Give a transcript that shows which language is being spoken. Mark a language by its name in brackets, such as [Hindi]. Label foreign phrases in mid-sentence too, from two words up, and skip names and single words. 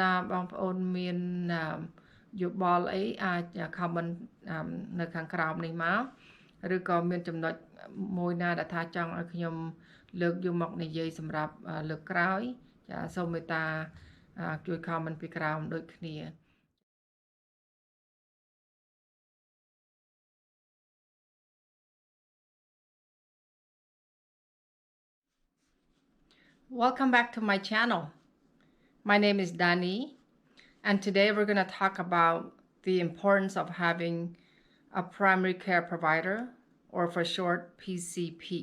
[Khmer] ណាបងប្អូនមានយោបល់អីអាច comment នៅខាងក្រោមនេះមកឬក៏មានចំណុចមួយណាដែលថាចង់ឲ្យខ្ញុំលើកយកមកនិយាយសម្រាប់លើកក្រោយចាសូមមេត្តាជួយ comment ពីក្រោមដូចគ្នា [English] Welcome back to my channel. My name is Dani, and today we're going to talk about the importance of having a primary care provider, or for short, PCP.